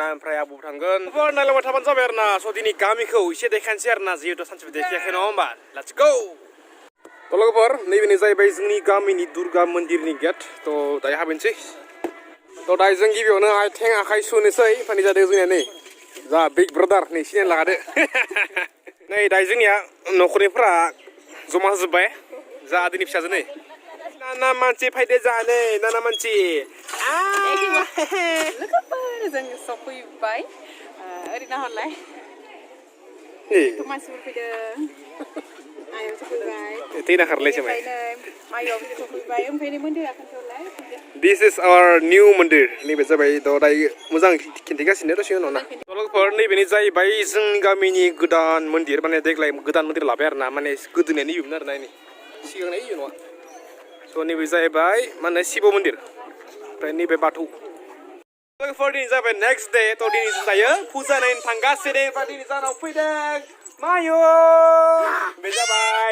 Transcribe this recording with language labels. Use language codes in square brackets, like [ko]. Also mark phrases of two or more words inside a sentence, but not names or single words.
[brx] ओमफ्राय आब'बो थांगोन नायलांबाय थाबानो जाबाय आरोना स' दिनै गामिखौ एसे देखायनोसै आरोना जिहेतु सानसेबो देखायाखै नङा होमबा [en] let's go [brx] थ' लोगोफोर नैबेनो जाहैबाय जोंनि गामिनि दुर्गा मन्दिरनि गेट थ' दायो हाबैनोसै थ' दायो जों गिबियावनो आथिं आखाइ सुनोसै फानि जादों जोंनिया नै जा [en] big brother [brx] नै सिनायनो लागादो नै दायो जोंनिया न'खरनिफ्रा जमा होजोब्बाय जा आदैनि फिसाजो नै नाना मानसि फायदो जानो नाना मानसि लोगोफोर जों सफैबाय ओरैनो हरलाय मानसिफोर फैदों आयं सफैबाय थैना खारलायसै माइयाव सफैबाय ओमफ्राय मन्दिरा खोन्थालाय [en] this is our new [brx] मन्दिर नैबे जाबाय थ' दायो मोजां खिन्थिगासिनो दसे उनाव ना लोगोफोर नैबेनो जाहैबाय जोंनि गामिनि गोदान मन्दिर माने देग्लाय गोदान मन्दिर लाबाय आरोना माने गोदोनियानो इयोमोन आरोना सिगांनाय इयो नङा थ' नैबे जाहैबाय मा होनो शिब मन्दिर ओमफ्राय नैबे बाथौ लोगोफोर दिनै जाबाय [en] next day [brx] थ' दिनै जों दायो फुजा नायनो थांगासिनो ओमफ्राय दिनै जानाव फैदों मायु बे जाबाय